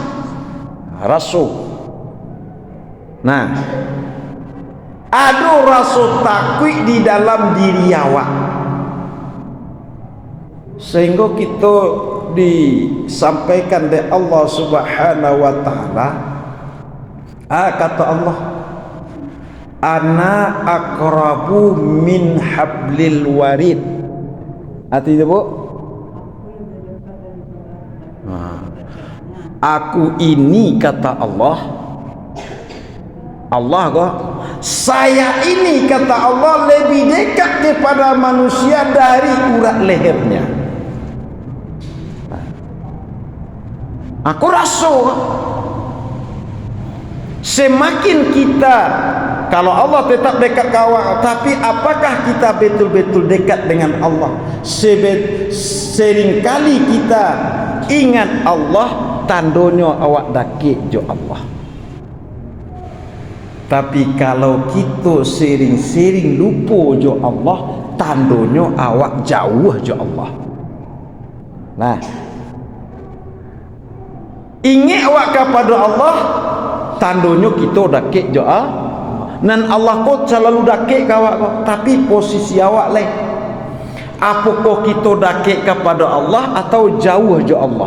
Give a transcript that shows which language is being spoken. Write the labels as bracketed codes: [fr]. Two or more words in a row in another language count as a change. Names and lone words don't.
[id] Nah, ada rasa takut di dalam diri awak, sehingga kita disampaikan oleh Allah [ar] Subhanahu wa taala, [id] kata Allah, [ar] ana aqrabu min hablil warid. [id] Artinya bu, aku ini kata Allah, saya ini kata Allah lebih dekat kepada manusia dari urat lehernya. Aku rasa semakin kita kalau Allah tetap dekat ke awak, tapi apakah kita betul-betul dekat dengan Allah? Seringkali kita ingat Allah, [min] tandonyo awak dakik jo Allah. Tapi kalau kita sering-sering lupa jo Allah, tandonyo awak jauh jo Allah. Nah, ingat awak kepada Allah, tandonyo kita dakik jo Allah. Dan Allah kau selalu dakik ke awak kau, tapi posisi awak lain. [id] Apakah kita dakik kepada Allah atau jauh jo Allah?